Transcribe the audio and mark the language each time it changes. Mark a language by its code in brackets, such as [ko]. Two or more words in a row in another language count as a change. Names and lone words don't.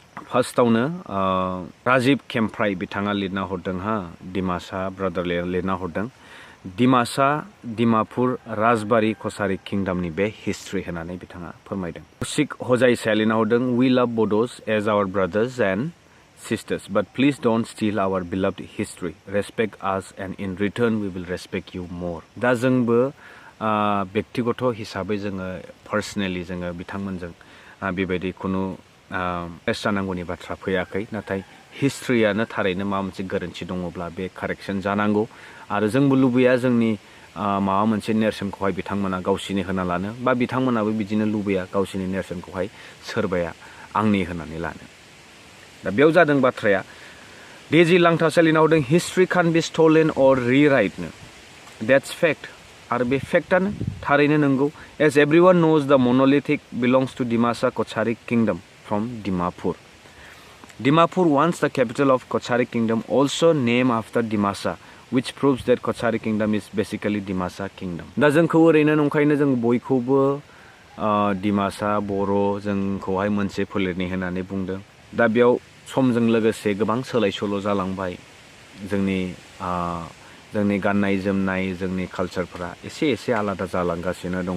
[brx] फार्स्टआवनो राजिब खेमफ्राय बिथाङा लिरना हरदों दिमासा ब्रादार लिरना हरदों दिमासा दिमापुर राजबारि कछारी किंडमनि बे हिस्ट्रि होननानै बिथाङा फोरमायदों। कौशिक हजाइसाया लिरना हरदों [en] we love Bodos as our brothers and sisters but please don't steal our beloved history respect us and in return we will respect you more। [brx] दा जोंबो व्यक्तिगत हिसाबै जोङो पार्सनेलि जोङो बिथांमोनजों बेबायदि खुनु प्रेस जानांगौनि बाथ्रा फैयाखै नाथाय हिस्ट्रियानो थारैनो माबा मोनसे गोरोन्थि दङब्ला बे कारेक्सन जानांगौ आरो जोंबो लुबैया जोंनि माबा मोनसे नेरसोनखौहाय बिथांमोना गावसिनि होना लानो बा बिथांमोनाबो बिदिनो लुबैया गावसिनि नेरसोनखौहाय सोरबाया आंनि होनानै लानो। दा बेयाव जादों बाथ्राया डेजी लांथासा लिरना हरदों [en] history can be stolen or rewritten that's fact [brx] आरो बे फेक्टआनो थारैनो नंगौ [en] as everyone knows the monolith belongs to Dimasa Kachari Kingdom from Dimapur. Dimapur once the capital of Kochari Kingdom also named after Dimasa which proves that Kochari Kingdom is basically Dimasa Kingdom। [brx] दा जोंखौ ओरैनो नंखायनो जों बयखौबो दिमासा बर' जोंखौहाय मोनसे फोलेरनि होननानै बुंदों। दा बेयाव समजों लोगोसे गोबां सोलाय सोल' जालांबाय जोंनि गाननाय जोमनाय जोंनि कालचारफोरा एसे आलादा जालांगासिनो दङ।